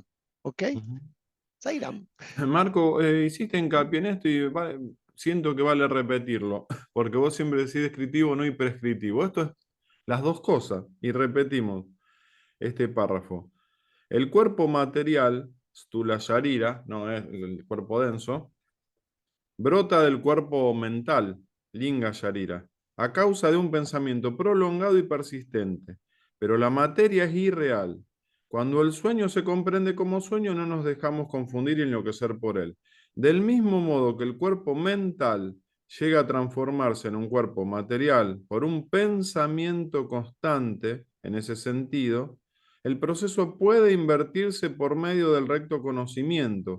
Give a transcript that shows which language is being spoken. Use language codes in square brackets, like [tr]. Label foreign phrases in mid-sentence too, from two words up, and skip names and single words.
[es] ¿Ok? Ujú. Sairam. Marco, hiciste hincapié en esto y siento que vale repetirlo, porque vos siempre decís descriptivo, no y prescriptivo. Esto es las dos cosas, y repetimos este párrafo. El cuerpo material, [sa] stula sharira, [es] no es el cuerpo denso, brota del cuerpo mental, [sa] linga sharira, [es] a causa de un pensamiento prolongado y persistente. Pero la materia es irreal. Cuando el sueño se comprende como sueño, no nos dejamos confundir y enloquecer por él. Del mismo modo que el cuerpo mental llega a transformarse en un cuerpo material por un pensamiento constante, en ese sentido, el proceso puede invertirse por medio del recto conocimiento.